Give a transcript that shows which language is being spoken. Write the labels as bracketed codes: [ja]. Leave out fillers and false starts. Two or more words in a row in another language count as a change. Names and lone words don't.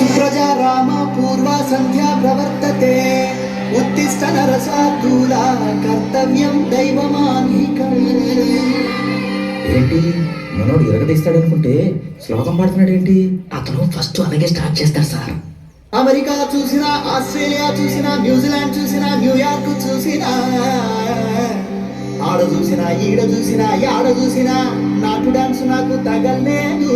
[sa] प्रजा राम पूर्वा संध्या प्रवर्तते उत्तिष्ठ नरसार्दूला कर्तव्यं दैवमाह्निकम्. [te] ఏంటి మనోడు ఎరగదీస్తాడనుకుంటే శ్లోకం పాడుతున్నాడు ఏంటి? అతను ఫస్ట్ అలాగే స్టార్ట్ చేస్తాడు సార్. అమెరికా చూసినా, ఆస్ట్రేలియా చూసినా, న్యూజిలాండ్ చూసినా, న్యూయార్క్ చూసినా, ఆడ చూసినా, ఈడ చూసినా, యాడ చూసినా నాటు డాన్స్ నాకు తగలేదు.